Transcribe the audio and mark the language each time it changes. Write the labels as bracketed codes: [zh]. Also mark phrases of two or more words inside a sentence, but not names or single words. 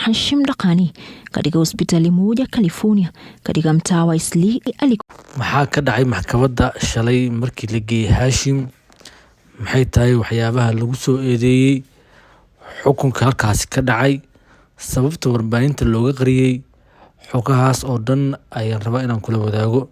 [sw] Hashim Dhaqani katika hospitali moja California katika mtaa wa Eastleigh. [so] maxaa ka dhacay maxkamadda shalay markii la geeyay Hashim? maxay tahay waxyaabaha lagu soo eedeeyay? xukunka halkaasi ka dhacay, sababta warbaahinta looga qariyay, xogahaas oo dhan ayaan rabaa inaan kula wadaago.